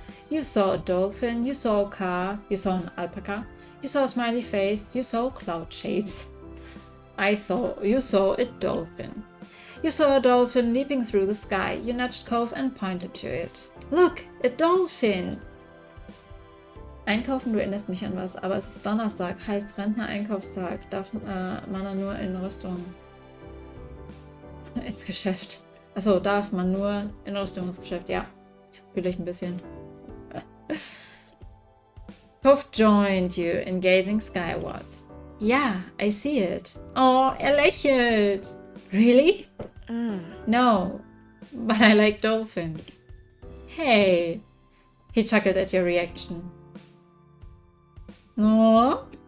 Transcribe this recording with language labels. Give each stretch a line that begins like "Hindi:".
English: You saw a dolphin, you saw a car, you saw an alpaca, you saw a smiley face, you saw cloud shapes. You saw a dolphin. You saw a dolphin leaping through the sky. You nudged Cove and pointed to it. Look, a dolphin!
German: Einkaufen, du erinnerst mich an was, aber es ist Donnerstag, heißt Rentner-Einkaufstag. Darf man da nur in Rüstung ins Geschäft? Achso, darf man nur in Rüstung ins Geschäft, ja. Fühle ich ein bisschen.
English: Cove joined you in gazing skywards. Yeah, I see it.
German: Oh, er lächelt.
English: Really? No, but I like dolphins. Hey. He chuckled at your reaction. No.